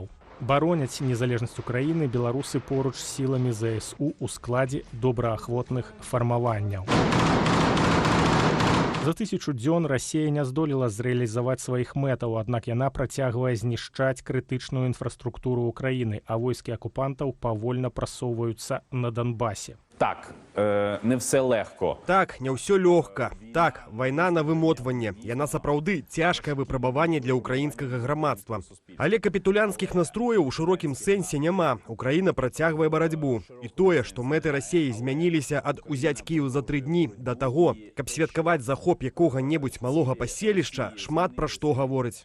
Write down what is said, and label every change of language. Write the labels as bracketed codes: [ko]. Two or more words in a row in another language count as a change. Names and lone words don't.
[be] Бароняць незалежнасць Украіны беларусы поруч з сіламі ЗСУ ў складзе добраахвотных фармаванняў. За 1000 дзён Расія не здолела зрэалізаваць сваіх мэтаў, аднак яна працягвае знішчаць крытычную інфраструктуру Украіны, а войскі акупантаў павольна прасоўваюцца на Донбасе. [uk] Так, не все легко. [be] Так, не ўсё лёгка. Так, вайна на вымотванне. Яна сапраўды цяжкае выпрабаванне для украінскага грамадства. Але капітулянскіх настрояў у шырокім сэнсе няма. Украіна працягвае барацьбу. І тое, што мэты Расіі змяніліся ад узяць Кіеў за 3 дні да таго, каб святкаваць захоп якога-небудзь малога паселішча, шмат пра што гаворыць.